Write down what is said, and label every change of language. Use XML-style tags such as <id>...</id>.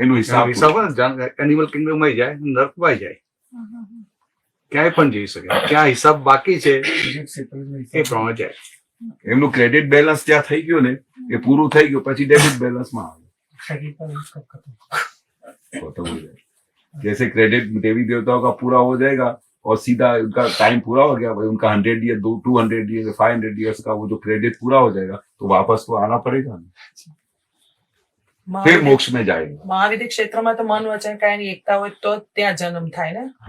<gu>એનું हिसाब હિસાબ હોય ને એનિમલ કિંગડમમાં જાય, નર્કમાં જાય, ક્યાંય પણ જઈ શકે। ક્યાં હિસાબ બાકી છે એ પ્રમાણે જાય। એમનું ક્રેડિટ બેલેન્સ ત્યાં થઈ ગયું ને, એ પૂરું થઈ ગયું, પછી ડેબિટ બેલેન્સમાં આવે।</gu> <hi>शरीर पर इसका खत्म। खत्म हो जाएगा। जैसे क्रेडिट देवी देवताओं का पूरा हो जाएगा और सीधा उनका टाइम पूरा हो गया भाई, उनका 100 ईयर 200 ईयर 500 ईयर्स का वो जो क्रेडिट पूरा हो जाएगा, तो वापस तो आना पड़ेगा ना, फिर मोक्ष में जाएगा।</hi> <gu>મહાવિદ્ય ક્ષેત્રમાં તો મન વચન કાયની એકતા હોય તો ત્યાં જન્મ થાય ને।</gu>